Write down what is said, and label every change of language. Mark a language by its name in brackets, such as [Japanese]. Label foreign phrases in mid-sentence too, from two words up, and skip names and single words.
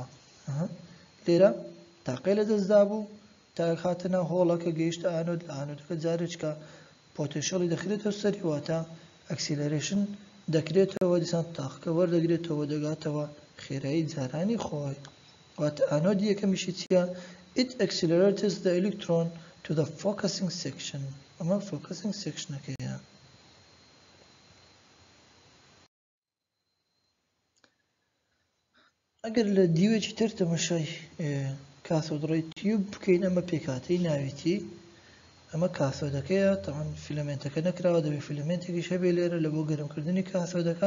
[Central Kurdish] لێرە تاقەی لە دەستدا بوو، تا هاتنە هۆڵەکە گەیشتە ئانۆد، لە ئانۆدەکە جارێککە پۆتێنشەڵی دەخرێتەوە سەری، واتە ئەکسیلرێشن دەکرێتەوە، دیسان تاقەکە وەردەگرێتەوە، دەگاتەوە خێرایی جارانی خۆی. واتە ئانۆدی یەکەمیشی چییە؟ [English] It accelerates the electron to the focusing section. [Central Kurdish] ئەمە [English] focusing sectionەکەیە. [Central Kurdish] ئەگەر لە دیوێکی تر تەماشای [English] cathode ray tube [Central Kurdish] بکەین، ئەمە پێکاتەی ناویتی، ئەمە کاتۆدەکەیە. تەمان فیلمنتەکە نەکراوە، دەبێت فیلمنتێکیش هەبێ لێرە لە بۆ گەرمکردنی کاتۆدەکە.